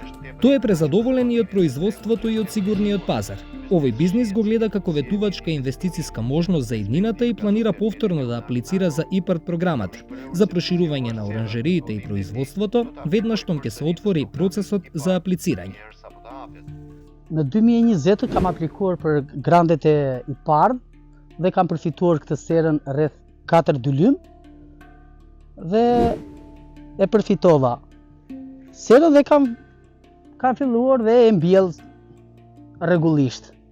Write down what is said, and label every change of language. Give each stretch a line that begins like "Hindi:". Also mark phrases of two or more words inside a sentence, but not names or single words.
Macedonian: Тој е презадоволен и од производството и од сигурниот пазар. Овој бизнис го гледа како ветувачка инвестициска можност за иднината и планира повторно да аплицира за ИПАРД програмата, за проширување на оранжериите и производството, веднаш штом ќе се отвори процесот за аплицирање.
Albanian: Në 2020 kam aplikuar për grandet e IPARD dhe kam përfituar këtë serën rreth 4 dylym dhe e përfitova. Serën dhe kam filluar dhe e mbjell rregullisht.